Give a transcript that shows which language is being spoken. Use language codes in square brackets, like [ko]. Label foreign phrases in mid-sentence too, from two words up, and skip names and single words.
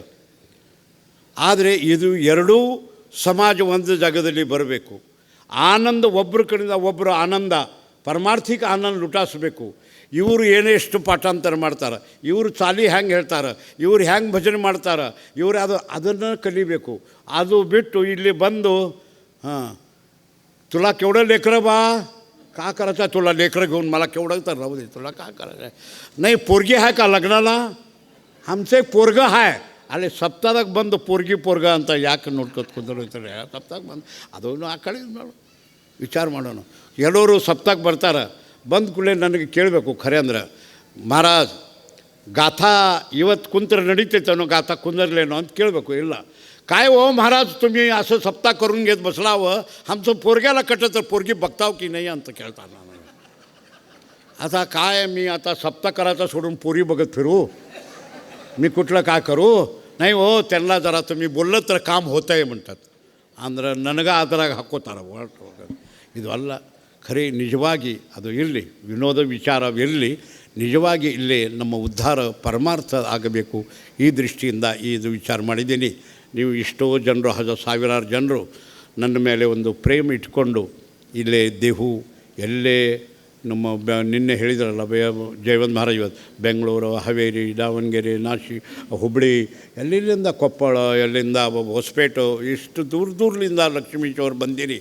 [kn] ಆದರೆ ಇದು ಎರಡೂ ಸಮಾಜ ಒಂದು ಜಾಗದಲ್ಲಿ ಬರಬೇಕು. ಆನಂದ ಒಬ್ಬರ ಕಡೆಯಿಂದ ಒಬ್ಬರು ಆನಂದ, ಪರಮಾರ್ಥಿಕ ಆನಂದ ಲುಟಾಸಬೇಕು. ಇವರು ಎಷ್ಟು ಪಾಠಾಂತರ ಮಾಡ್ತಾರೆ, ಇವರು ಚಾಲಿ ಹ್ಯಾಂಗೆ ಹೇಳ್ತಾರೆ, ಇವರು ಹ್ಯಾಂಗೆ ಭಜನೆ ಮಾಡ್ತಾರೆ, ಇವರು ಅದನ್ನು ಕಲಿಬೇಕು. ಅದು ಬಿಟ್ಟು ಇಲ್ಲಿ ಬಂದು [mr] तुला केवढं लेकरं बा, का करायचं तुला लेकरं घेऊन मला केवढं तर राहू दे, तुला का करायचं नाही. पोरगी आहे का लग्नाला? आमचं एक पोरगं आहे. [kn] ಅಲ್ಲಿ ಸಪ್ತಾಹದಾಗ ಬಂದು पोरಗ ಅಂತ ಯಾಕೆ ನೋಡ್ಕೊತ ಕುಂದಿರ್ತಾರೆ? ಸಪ್ತಾಹಕ್ಕೆ ಬಂದು ಅದನ್ನು ಆ ಕಡೆ ವಿಚಾರ ಮಾಡೋಣ. ಎಲ್ಲರೂ ಸಪ್ತಾಹಕ್ಕೆ ಬರ್ತಾರೆ. ಬಂದ ಕೂಡಲೇ ನನಗೆ ಕೇಳಬೇಕು, ಖರೆ ಅಂದ್ರೆ ಮಹಾರಾಜ್ गाथा ಇವತ್ತು ಕುಂತ್ರೆ ನಡೀತೈತೇನೋ, ಗಾಥಾ ಕುಂದರ್ಲೇನೋ ಅಂತ ಕೇಳಬೇಕು. ಇಲ್ಲ, [mr] काय हो महाराज तुम्ही असं सप्ताह करून घेत बसलावं, आमचं पोरग्याला कटलं तर पोरगी बघताव की नाही [kn] ಅಂತ ಕೇಳ್ತಾನೆ. [mr] ನಾನು आता काय मी आता सप्ताह करायचा सोडून पोरी बघत फिरू? मी कुठलं काय करू? नाही हो, त्यांना जरा तुम्ही बोललं तर काम होतं आहे म्हणतात. [kn] ಅಂದ್ರೆ ನನಗೆ ಅದ್ರಾಗ ಹಾಕ್ಕೋತಾರೆ ಹೊರಟು. ಇದು ಅಲ್ಲ, ಖರೆ ನಿಜವಾಗಿ ಅದು ಇರಲಿ, ವಿನೋದ ವಿಚಾರವಿರಲಿ. ನಿಜವಾಗಿ ಇಲ್ಲೇ ನಮ್ಮ ಉದ್ಧಾರ ಪರಮಾರ್ಥ ಆಗಬೇಕು. ಈ ದೃಷ್ಟಿಯಿಂದ ಇದು ವಿಚಾರ ಮಾಡಿದ್ದೀನಿ. ನೀವು ಎಷ್ಟೋ ಜನರು, ಸಾವಿರಾರು ಜನರು ನನ್ನ ಮೇಲೆ ಒಂದು ಪ್ರೇಮ ಇಟ್ಕೊಂಡು ಇಲ್ಲೇ ದೇಹು ಎಲ್ಲೇ ನಮ್ಮ ನಿನ್ನೆ ಹೇಳಿದ್ರಲ್ಲ ಜಯವಂತ ಮಹಾರಾಜ್, ಇವತ್ತು ಬೆಂಗಳೂರು, ಹಾವೇರಿ, ದಾವಣಗೆರೆ, ನಾಶಿ, ಹುಬ್ಬಳ್ಳಿ, ಎಲ್ಲಿಂದ ಕೊಪ್ಪಳ, ಎಲ್ಲಿಂದ ಹೊಸಪೇಟೆ, ಇಷ್ಟು ದೂರದಿಂದ ಲಕ್ಷ್ಮೀಶ್ವರ ಬಂದಿರಿ.